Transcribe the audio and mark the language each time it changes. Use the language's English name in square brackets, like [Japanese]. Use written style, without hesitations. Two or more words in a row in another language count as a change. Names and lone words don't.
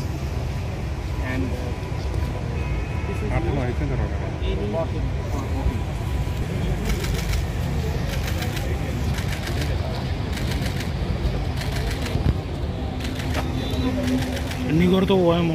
[English] And [Hindi] आपको ऐसे करोगे [Telugu] ఎన్ని కొడుతూ పోయాము